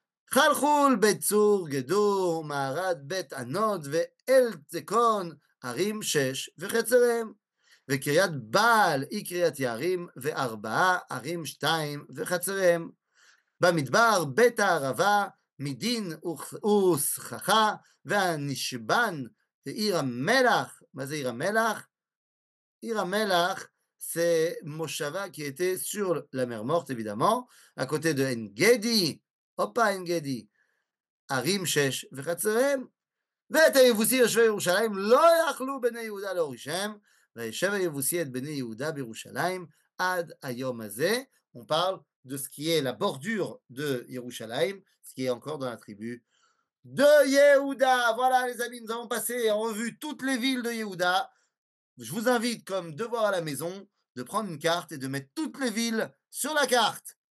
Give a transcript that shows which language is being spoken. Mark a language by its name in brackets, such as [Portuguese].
[Hebrew] חלחול, בית צור, גדור, מערד, בית ענוד ואל צקון, ערים 6 וחצריהם. וקריית בעל היא קריית יערים וארבעה, ערים 2 וחצריהם. במדבר בית הערבה, מדין וסככה, והנשבן ועיר המלח. מה זה עיר המלח? [French] עיר המלח, c'est Moshava qui était sur la mer Morte, évidemment, à côté de En-Gedi, Opa En-Gedi, [Hebrew] ערים 6 וחצריהם. ואת היבוסי יושבי ירושלים לא יכלו בני יהודה להורישם, וישב היבוסי את בני יהודה בירושלים עד היום הזה. [French] On parle de ce qui est la bordure de Yerushalayim, ce qui est encore dans la tribu de Yehuda. Voilà les amis, nous avons passé en revue toutes les villes de Yehuda. Je vous invite, comme devoir à la maison, de prendre une carte et de mettre toutes les villes sur la carte.